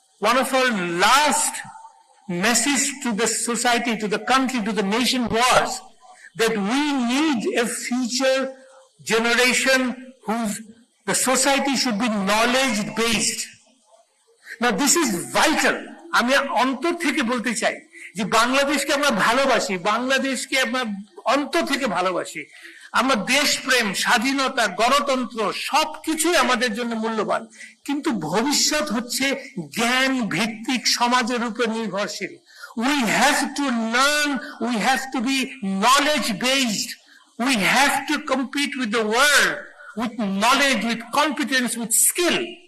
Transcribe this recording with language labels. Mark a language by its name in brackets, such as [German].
[English] One of her last message to the society, to the country, to the nation was that we need a future generation the society should be knowledge based. Now this is vital. [Bangla] আমি অন্তর থেকে বলতে চাই যে বাংলাদেশকে আমরা ভালোবাসি, বাংলাদেশকে আমরা অন্তর থেকে ভালোবাসি। আমরা দেশপ্রেম, স্বাধীনতা, গণতন্ত্র সবকিছুই আমাদের জন্য মূল্যবান, কিন্তু ভবিষ্যৎ হচ্ছে জ্ঞান ভিত্তিক সমাজের উপর নির্ভরশীল। [English] We have to learn, we have to be knowledge based, we have to compete with the world with knowledge, with competence, with skill.